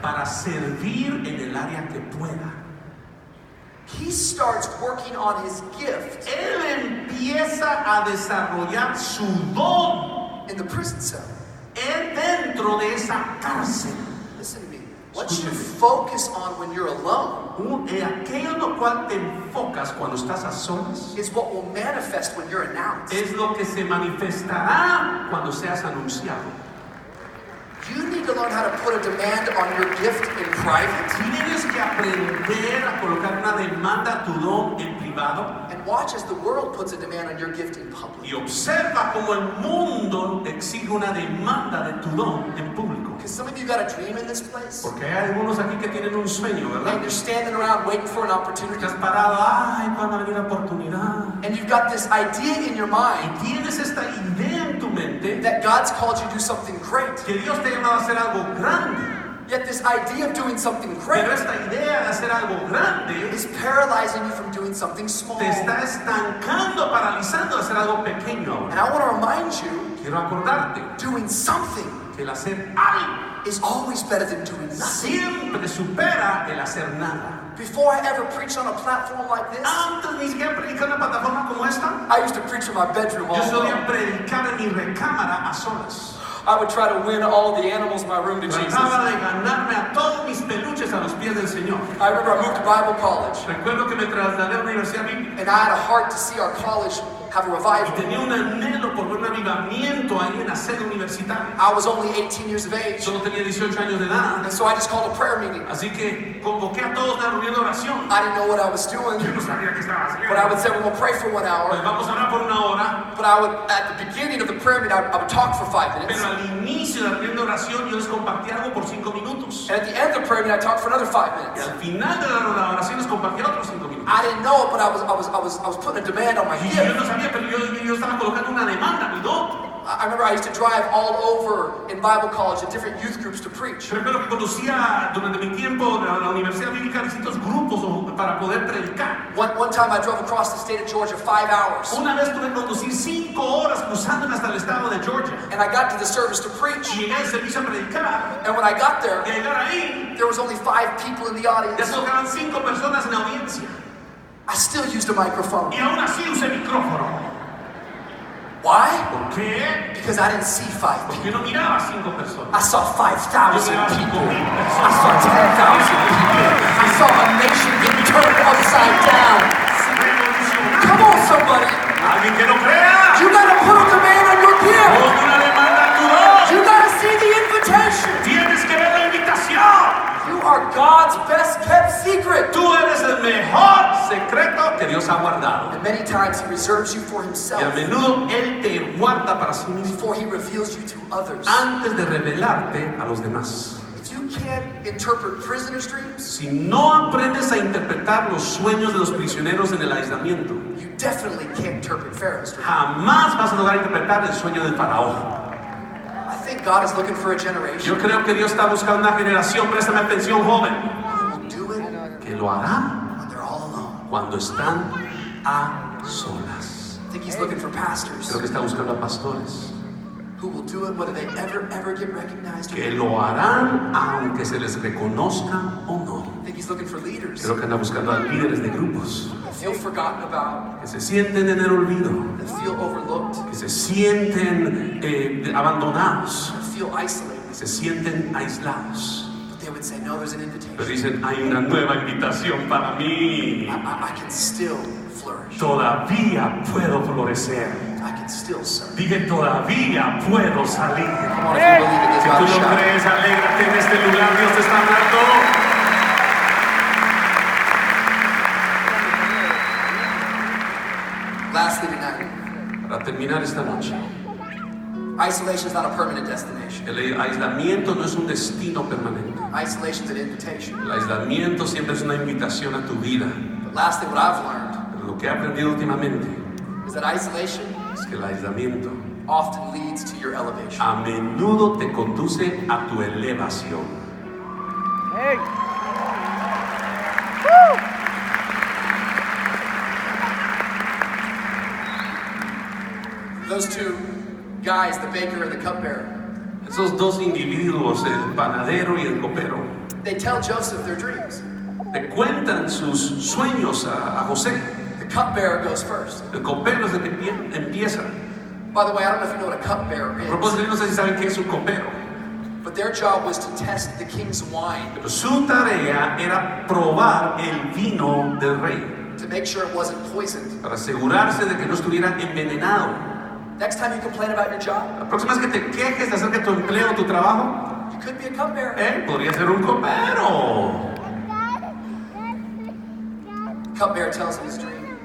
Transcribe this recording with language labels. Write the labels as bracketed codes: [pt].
[es] para servir en el área que pueda. [en] He starts working on his gift [es] Él empieza a desarrollar su don [en] in the prison cell. [es] dentro de esa cárcel. [en] Listen to me. What you focus on when you're alone [es] Aquello en lo cual te enfocas cuando estás a solas [en] is what will manifest when you're announced. [es] es lo que se manifestará cuando seas anunciado. [en] You need to learn how to put a demand on your gift in private [es] Tienes que aprender a colocar una demanda a tu don en privado [en] and watch as the world puts a demand on your gift in public. [es] y observa cómo el mundo exige una demanda de tu don en público. [en] Because some of you got a dream in this place [es] Porque hay algunos aquí que tienen un sueño, ¿verdad? [en] and you're standing around waiting for an opportunity. [es] Estás parado, ay, ¿cuándo va a venir la oportunidad? [en] And you've got this idea in your mind [es] Y tienes esta idea en tu mente [en] that God's called you to do something great. [es] que Dios te ha llamado a hacer algo grande. [en] Yet this idea of doing something great [es] Pero esta idea de hacer algo grande [en] is paralyzing you from doing something small. [es] te está estancando, paralizando de hacer algo pequeño. [en] And I want to remind you, [es] Quiero acordarte [en] doing something [es] que el hacer algo [en] is always better than doing nothing. [es] siempre supera el hacer nada. [en] Before I ever preached on a platform like this, [es] Antes ni siquiera predicar en una plataforma como esta, [en] I used to preach in my bedroom all [es] yo solía [en] alone. [es] predicar en mi recámara a solas. [en] I would try to win all the animals in my room to Jesus. [es] Trataba de ganarme a todos mis peluches a los pies del Señor. [en] I remember I moved to Bible college, [es] Recuerdo que me trasladé a la Universidad Bíblica [en] and I had a heart to see our college have a [es] y [en] revival. [es] tenía un anhelo por ver un avivamiento ahí en la sede universitaria. [en] I was only 18 years of age, [es] Solo tenía 18 años de edad. [en] and so I just called a prayer meeting. [es] Así que convoqué a todos a una reunión de oración. [en] I didn't know what I was doing, [es] Yo no sabía qué estaba haciendo. [en] but I would say, we're going to pray for 1 [es] Pues [en] hour. [es] vamos a orar por una hora. [en] But I would, at the beginning of the prayer meeting, I would talk for 5 minutes. [es] Pero al inicio de la reunión de oración yo les compartí algo por 5 minutos. [en] And at the end of the prayer meeting, I talked for another 5 [es] Y [en] minutes. [es] al final de la oración les compartí otros 5 minutos. [en] I didn't know it, but I was putting a demand on my [es] Y yo [en] gift. [es] no sabía, pero yo estaba colocando una demanda, mi don. [en] I remember I used to drive all over in Bible college to different youth groups to preach. [es] Recuerdo que conducía durante mi tiempo en la Universidad Bíblica distintos grupos para poder predicar. [en] One time I drove across the state of Georgia 5 hours. [es] Una vez tuve que conducir 5 horas cruzándome hasta el estado de Georgia. [en] And I got to the service to preach. [es] Y llegué al servicio a predicar. [en] And when I got there, [es] Y al llegar ahí, [en] there was only 5 people in the [es] ya [en] audience. [es] solo quedaban 5 personas en la audiencia. [en] I still used a microphone. [es] Y aún así usé micrófono. [en] Why? [es] ¿Por qué? [en] Because I didn't see 5 people. [es] Porque no miraba a 5 personas. [en] I saw [es] Yo [en] 5,000 [es] miraba a [en] people. [es] 5,000 [en] I [es] personas. [en] saw 10,000 people. I saw a nation get turned upside down. Come on, somebody. [es] Alguien que no crea. [en] You gotta put a demand on your gift. [es] Pon una demanda a tu don. [en] You gotta see the invitation. [es] Tienes que ver la invitación. [en] You are God's best kept secret. [es] Tú eres el mejor secreto que Dios ha guardado. [en] And many times He reserves you for [es] Y a [en] Himself [es] menudo Él te guarda para sí mismo [en] before He reveals you to others. [es] antes de revelarte a los demás. [en] If you can't interpret prisoners' dreams, [es] Si no aprendes a interpretar los sueños de los prisioneros en el aislamiento, [en] you definitely can't interpret Pharaoh's dream. [es] jamás vas a lograr interpretar el sueño del faraón. [en] I think God is looking for a generation [es] Yo creo que Dios está buscando una generación, préstame atención, joven, [en] who will do it [es] que lo hará [en] when they're all alone. [es] cuando están a solas. [en] I think He's looking for pastors [es] Creo que está buscando a pastores [en] who will do it whether they ever get recognized or [es] que [en] not. [es] lo harán aunque se les reconozca o no. [en] I think He's looking for leaders [es] Creo que anda buscando a líderes de grupos [en] that feel forgotten about, [es] que se sienten en el olvido, [en] that feel overlooked, [es] que se sienten abandonados, [en] that feel isolated. [es] que se sienten aislados, [en] But they would say, no, there's an invitation. [es] Pero dicen, hay una nueva invitación para mí. [en] I can still flourish. [es] Todavía puedo florecer. [en] I can still serve. [es] Dije, todavía puedo salir. [en] Come on, if you believe it, give [es] Si [en] God [es] tú [en] a [es] lo [en] shout. [es] crees, alégrate en este lugar. Dios te está hablando. [en] Lastly tonight, [es] Para terminar esta noche, [en] isolation is not a permanent destination. [es] el aislamiento no es un destino permanente. [en] Isolation is an invitation. [es] El aislamiento siempre es una invitación a tu vida. [en] But lastly, what I've learned [es] Pero lo que he aprendido últimamente [en] is that isolation [es] es que el aislamiento [en] often leads to your elevation. [es] a menudo te conduce a tu elevación. [en] Those two guys, the baker and the cupbearer, [es] Esos dos individuos, el panadero y el copero, [en] they tell Joseph their dreams. [es] le cuentan sus sueños a José. [en] The cupbearer goes first. [es] El copero es el que empieza. [en] By the way, I don't know if you know what a cupbearer [es] A propósito, yo no sé si saben qué es un copero. [en] But their job was to test the king's wine [es] Pero su tarea era probar el vino del rey, [en] to make sure it wasn't poisoned. [es] para asegurarse de que no estuviera envenenado. [en] Next time you complain about your job, [es] La próxima vez que te quejes acerca de tu empleo, tu trabajo, [en] you could be a cupbearer. [es] podría ser un copero. [en] Cupbearer tells him his dream.